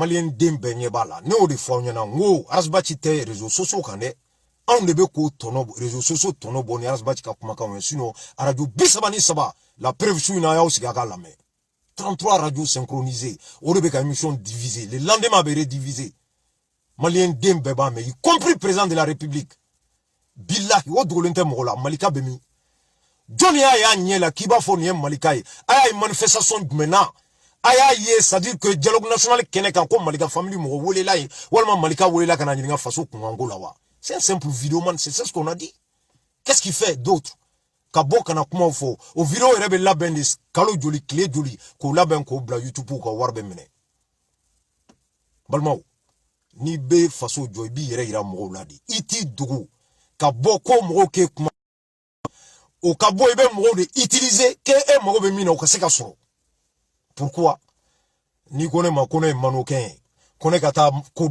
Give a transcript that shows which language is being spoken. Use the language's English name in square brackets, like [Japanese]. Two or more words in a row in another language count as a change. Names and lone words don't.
[Bambara] maliyɛn den bɛɛ ɲɛ b'a la ne y'o de fɔ aw ɲɛna n ko Arasbachi tɛ [French] réseaux sociaux [Bambara] kan dɛ anw de bɛ k'o tɔnɔ [French] réseaux sociaux [Bambara] tɔnɔ bɔ ni Arasbachi ka kumakanw ye sinon radio 33 la preuve su in na y'aw sigi a k'a lamɛn 33 [French] radios synchronisées [Bambara] o de bɛ ka [French] émission diviser le lendemain [Bambara] a bɛ rediviser maliyɛn den bɛɛ b'a mɛn [French] y compris président de la république [Bambara] billahi o dogolen tɛ mɔgɔ la malika bɛ min jɔnni y'a ɲɛ la k'i b'a fɔ nin ye malika ye a y'a ye manifestation jumɛn na a y'a ye [French] c'est à dire que dialogue national [Bambara] kɛnɛ kan ko malika famille mɔgɔ welela ye walima malika welela ka na ɲininka faso kunkanko la wa [French] c'est un simple vidéoman c'est ce qu'on a dit qu'est-ce qu'il fait d'autre [Bambara] ka bɔ kana kumaw fɔ o vidéo yɛrɛ bɛ labɛn de kalo joli tile joli k'o labɛn k'o bila YouTube ka wari bɛ minɛ balimaw n'i bɛ faso jɔ i b'i yɛrɛ yira mɔgɔw la de i t'i dogo ka bɔ ko mɔgɔw k'e kuma o ka bɔ i bɛ mɔgɔw de utiliser k'e mago bɛ min na o ka se ka sɔrɔ pourquoi n'i ko ne ma ko ne ye manokɛn ye ko ne ka taa ko